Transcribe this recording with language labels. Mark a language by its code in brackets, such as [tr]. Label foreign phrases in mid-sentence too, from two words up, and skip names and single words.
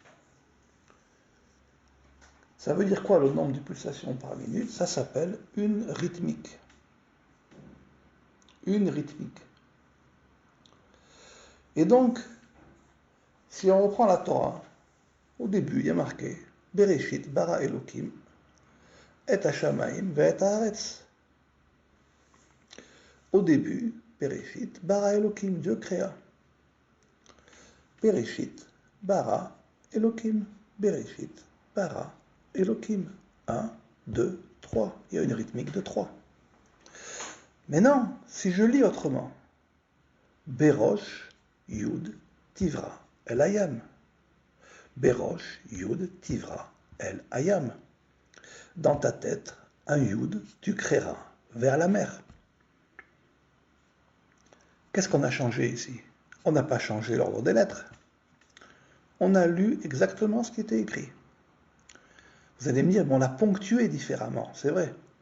[fr] Ça veut dire quoi le nombre de pulsations par minute? Ça s'appelle une rythmique. Une rythmique. Et donc, si on reprend la Torah, au début, il y a marqué [he] בראשית ברא אלוקים את השמים ואת הארץ. [fr] Au début, [he] בראשית ברא אלוקים, [fr] Dieu créa. [he] בראשית ברא אלוקים. בראשית ברא אלוקים. 1, 2, 3. [fr] Il y a une rythmique de 3. Mais non, si je lis autrement, [he] בראש יוד תברא אל הים. בראש יוד תברא אל הים. [fr] Dans ta tête, un Yud, tu créeras vers la mer. Qu'est-ce qu'on a changé ici? On n'a pas changé l'ordre des lettres. On a lu exactement ce qui était écrit. Vous allez me dire, bon, on l'a ponctué différemment, c'est vrai.